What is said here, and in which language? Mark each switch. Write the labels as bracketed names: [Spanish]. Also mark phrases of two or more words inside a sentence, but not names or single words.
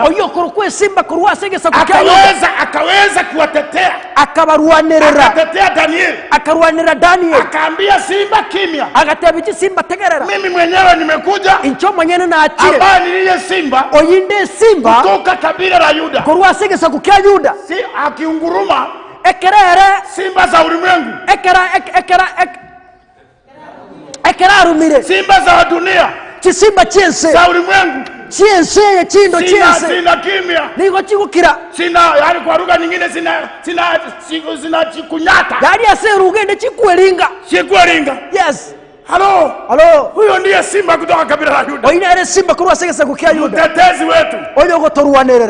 [Gusii] oyo kurukwe simba kurwa segesa kukya [Swahili] akaweza kuwatetea, [Gusii] akabarwanirira [Swahili] akatetea Daniel, akarwanira Daniel akaambia simba kimya, [Gusii] agateba ikisimba tegerera [Swahili] mimi mwenyewe nimekuja [Gusii] incho mwenyene nakire [Swahili] ambaye niliye simba [Gusii] oyinde simba [Swahili] kutoka kabila la Yuda. [Gusii] kurwa segesa kukya Yuda [Swahili] Si akiunguruma [Gusii] ekerere [Swahili] simba za ulimwengu, [Gusii] ekera rumire [Swahili] simba za dunia, [Gusii] kisimba chense [Swahili] za ulimwengu [Gusii] chense ye chindo chense [Swahili] sina kimya, [Gusii] nigo chigukira [Swahili] sina, yani kwa lugha nyingine sina chikunyata, [Gusii] yali aserugende chikweringa chikuringa. [English] yes [Swahili] Halo, huyo ndiye simba kutoka kabila la Yuda. [Gusii] oyina simba kurwa segesa kukya Yuda [Swahili] Mtetezi wetu [Gusii] oyo gotorwanirira